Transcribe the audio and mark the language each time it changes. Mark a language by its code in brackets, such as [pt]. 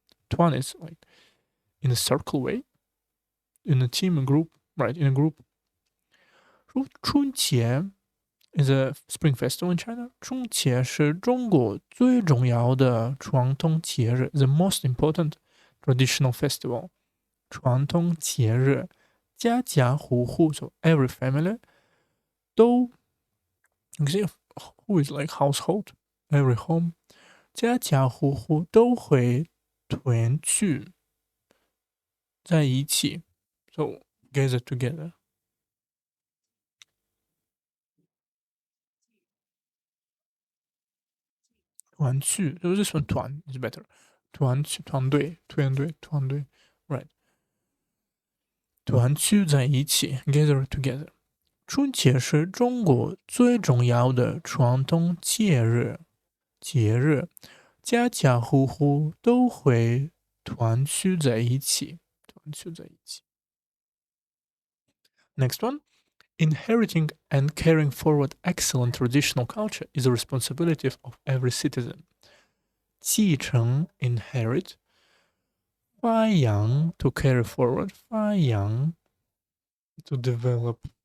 [en] 团 is like in a circle way, in a team, a group, right? In a group. 春节 is a spring festival in China. [zh] 春节是中国最重要的传统节日 [en] the most important traditional festival. [zh] 传统节日，家家户户 [en] so every family 都 you can see who is like household, every home [zh] 家家户户都会团聚在一起 [en] so gather together. 团聚 so this one 团 is better. [zh] 团聚团队 right. 团聚在一起 [en] gather together. [zh] 春节是中国最重要的传统节日，家家户户都会团聚在一起。 [en] Next one, inheriting and carrying forward excellent traditional culture is the responsibility of every citizen. 继承 inherit, 发扬 to carry forward, 发扬 to develop.